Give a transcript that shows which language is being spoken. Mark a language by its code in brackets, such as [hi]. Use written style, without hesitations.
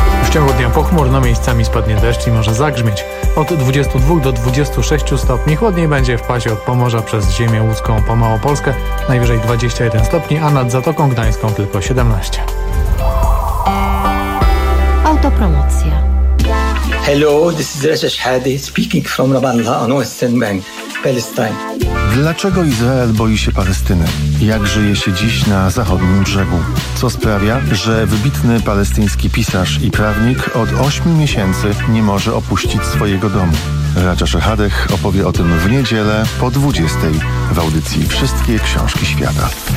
[pl] ciągu dnia pochmurno, miejscami spadnie deszcz i może zagrzmieć. Od 22 do 26 stopni, chłodniej będzie w pasie od Pomorza przez ziemię łódzką po Małopolskę. Najwyżej 21 stopni, a nad Zatoką Gdańską tylko 17. Autopromocja. [en] Hello, this is Reza Shahady, speaking from Ramallah on Western Bank, Palestine. [pl] Dlaczego Izrael boi się Palestyny? Jak żyje się dziś na zachodnim brzegu? Co sprawia, że wybitny palestyński pisarz i prawnik od 8 miesięcy nie może opuścić swojego domu? Raja Shahadeh opowie o tym w niedzielę po 20 w audycji Wszystkie Książki Świata.